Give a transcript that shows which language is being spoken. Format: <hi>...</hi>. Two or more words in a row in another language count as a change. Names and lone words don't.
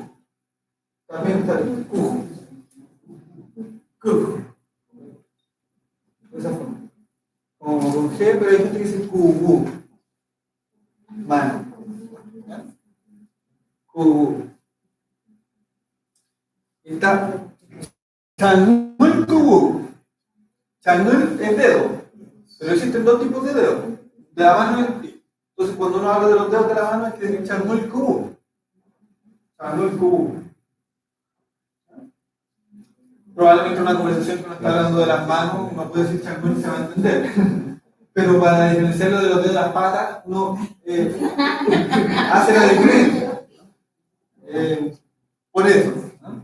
<es>También está el cu. Cu. De esa forma. Como con G, pero hay gente que dice cubú. Mano. Cubú.</es> <arn>Está Chanul cubú.</arn> <es>Chanul es dedo. Pero existen dos tipos de dedos. De la mano y el pie. Entonces, cuando uno habla de los dedos de la mano, hay que decir</es> <arn>Chanul cubú. Chanul cubú.</arn> <es>Probablemente una conversación que uno está hablando de las manos, uno puede decir Chanul y se va a entender. Pero para diferenciarlo de los dedos de las patas, uno hace la diferencia. Por eso. ¿No?</es>